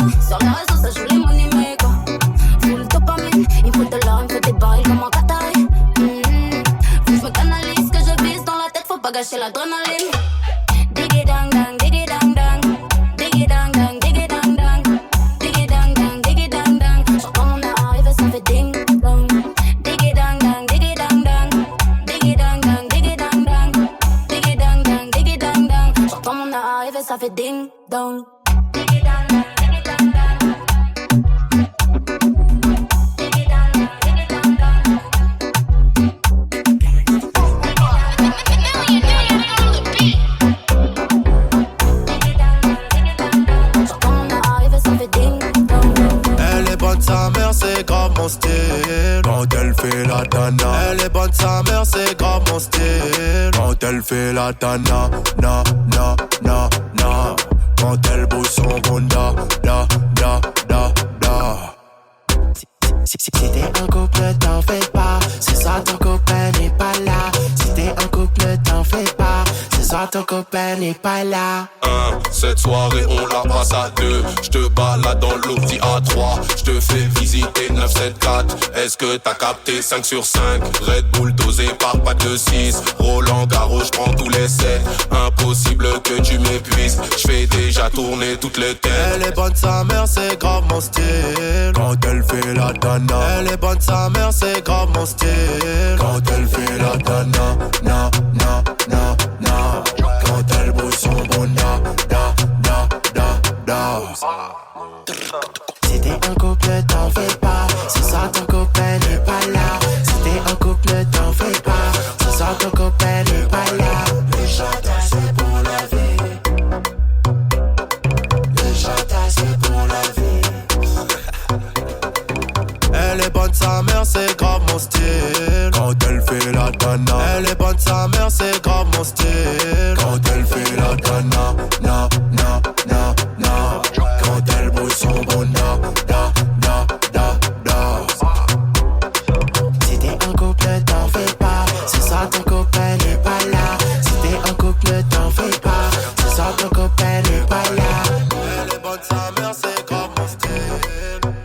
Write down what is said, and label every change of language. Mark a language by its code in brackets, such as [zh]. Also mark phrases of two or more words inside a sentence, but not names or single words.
[fr] Sur les réseaux, ça joue les [en] money makers. Full dopamine, [fr] il faut de l'or, il faut des barils comme en Qatari. Faut que je me canalise, que je vise dans la tête, faut pas gâcher l'adrénaline. Diggy dang dang, diggy dang dang. Diggy dang dang, diggy dang dang. Diggy dang dang, diggy dang dang. J'entends mon air arriver, ça fait ding dong. Diggy dang dang, diggy dang dang. Diggy dang dang, diggy dang dang. Diggy dang dang, diggy dang dang. J'entends mon air arriver, ça fait ding dong. Diggy dang dang, diggy dang dang. Diggy dang dang, diggy dang dang. Elle est bonne sa mère, c'est grave mon style. Quand elle fait la dana. Elle est bonne sa mère, c'est grave mon style. Quand elle fait la dana, na na na na. Quand elle bouge son bunda, da da da da. Si t'es un couple, t'en fais pas. Ce soir ton copain n'est pas là. Si t'es un couple, t'en fais pas. Ce soir ton copain n'est pas là. Cette soirée on la passe à 2. J'te balade dans l'Opti A3. J'te fais visiter 974. Est-ce que t'as capté 5 sur 5? Red Bull dosé par pas de 6. Roland Garros j'prends tous les 7. Impossible que tu m'épuises. J'fais déjà tourner toutes les têtes. Elle est bonne sa mère, c'est grave mon style. Quand elle fait la dana. Elle est bonne sa mère, c'est grave mon style. Quand elle fait la dana, na na na na. Quand elle bouge son bunda, da da da da. Si t'es un couple, t'en fais pas. Ce soir ton copain n'est pas là. Si t'es un couple, t'en fais pas. Ce soir ton copain n'est pas là. Les chantages c'est pour la vie. Les chantages c'est pour la vie. Elle est bonne sa mère, c'est grave mon style. Quand elle fait la dana. Elle est bonne sa mère, c'est grave mon style. Quand elle fait la dana, na na na na. Quand elle bouge son bunda, da da da da. Si t'es un couple, t'en fais pas. Ce soir ton copain n'est pas là. Si t'es un couple, t'en fais pas. Ce soir ton copain n'est pas là. Elle est bonne sa mère, c'est grave mon style.